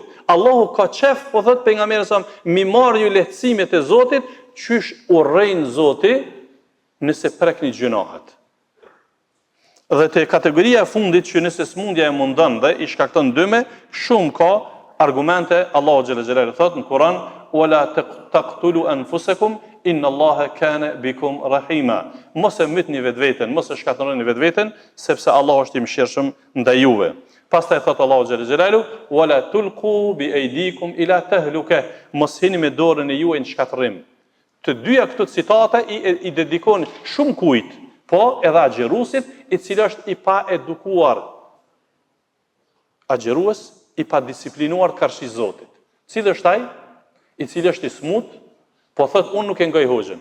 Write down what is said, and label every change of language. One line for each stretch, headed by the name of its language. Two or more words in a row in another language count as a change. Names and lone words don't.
Albanian: Allahu ka qef, po thot pejgamberi sa, mi marr ju lehtësimet e Zotit, qysh urrejnë Zoti nëse prekni gjunahet. Dhe te kategoria e fundit që nëse smundja e mundon dhe i shkakton dëme, shumë ka argumente. Allahu
Arabic: جل جلاله
Albanian: thot në Kur'an,
Arabic: "ولا تقتلوا أنفسكم إن الله كان بكم رحيما."
Albanian: Mos e mytni vetveten, mos e shkatërroni vetveten, sepse Allahu është i mëshirshëm ndaj juve. Pastaj thot Allahu
Arabic: جل جلاله, "ولا تلقوا بأيديكم إلى التهلكة."
Albanian: Mos hini me dorën e juaj në shkatërrim. Të dyja këto citate i dedikon shumë kujt, po edhe agjeruesit, i cili është i pa edukuar. Agjerues i pa disiplinuar karshi Zotit. Cili është ai? I cili është i smut, po thot unë nuk e ngoj hoxhën.